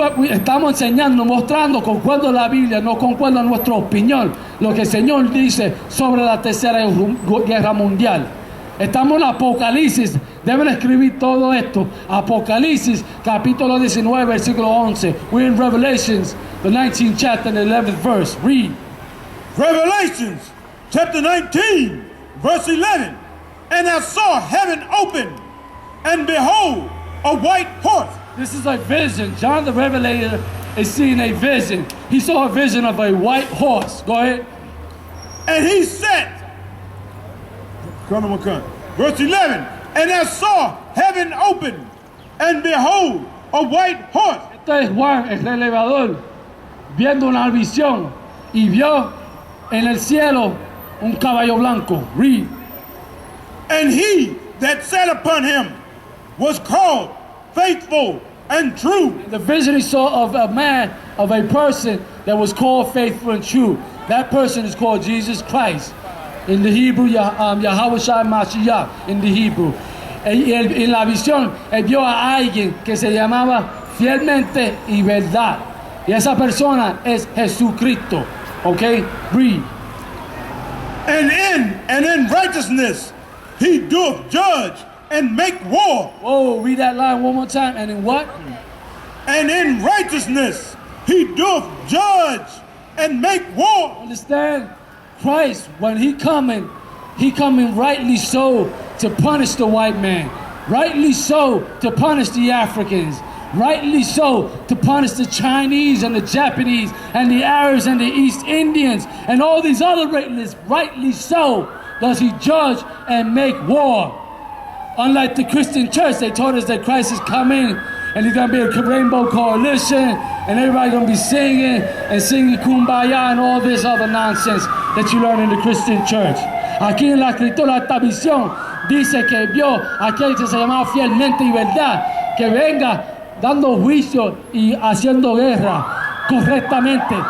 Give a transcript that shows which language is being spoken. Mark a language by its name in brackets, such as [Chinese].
[Spanish] Estamos enseñando, mostrando, concuerdo a la Biblia, no concuerdo a nuestra opinión, lo que el Señor dice sobre la Tercera Guerra Mundial. Estamos en Apocalipsis, deben escribir todo esto. Apocalipsis, capítulo 19, versículo 11. [English] We're in Revelations, the 19th chapter and the 11th verse. Read. Revelations, chapter 19, verse 11. And I saw heaven open, and behold, a white horse. This is a vision. John the Revelator is seeing a vision. He saw a vision of a white horse. Go ahead. And he sat. Verse 11, and I saw heaven open, and behold, a white horse. [Spanish] Esto es Juan, el revelador, viendo una visión, y vio en el cielo un caballo blanco. [English] Read. And he that sat upon him was called Faithful and True. The vision he saw of a man, of a person that was called faithful and true. That person is called Jesus Christ. In the Hebrew, Yahweh Shai Mashiach, in the Hebrew. [Spanish] En la visión, él vio a alguien que se llamaba fielmente y verdad. Y esa persona es Jesucristo. [English] Okay? Read. And in righteousness he doth judge and make war. Oh, read that line one more time. And in what? And in righteousness he doth judge and make war. Understand? Christ, when he coming rightly so to punish the white man, rightly so to punish the Africans, rightly so to punish the Chinese and the Japanese and the Arabs and the East Indians and all these other racists. Rightly so does he judge and make war. Unlike the Christian church, they told us that Christ is coming and he's going to be a rainbow coalition and everybody's going to be singing Kumbaya and all this other nonsense that you learn in the Christian church. [Spanish] Aquí en la escritura esta visión dice que vio a aquel que se llamaba fielmente y verdad, que venga dando juicio y haciendo guerra correctamente.